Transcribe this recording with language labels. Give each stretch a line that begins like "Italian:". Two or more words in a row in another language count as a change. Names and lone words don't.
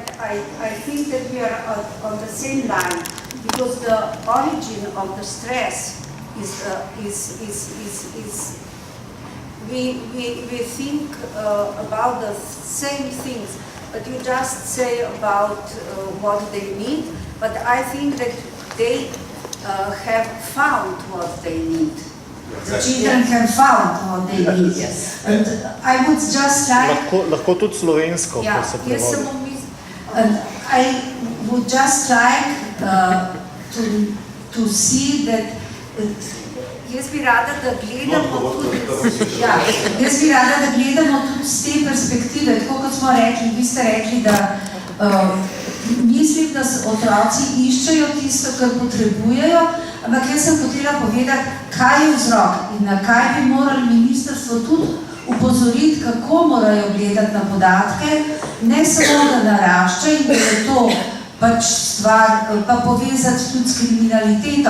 English: I think that we are on the same line, because the origin of the stress is we think about the same things, but you just say about what they need, but I think that they have found what they need. The children have found what they need. Yes. And I would just like...
Slovenian: Lahko tudi slovensko, Yeah, ko se jaz se prevodi. bom
English: and I would just like to see that
Slovenian: jaz bi rada, da gledamo tudi, jaz bi rada, da gledamo tudi z te perspektive, tako kot smo rekli, vi ste rekli, da mislim, da otroci iščejo tisto, kar potrebujejo, ampak jaz sem hotela povedati, kaj je vzrok in na kaj bi morali ministrstvo tudi upozoriti, kako morajo gledati na podatke, ne samo da narašča in da je to pač stvar, pa povezati tudi s kriminaliteto.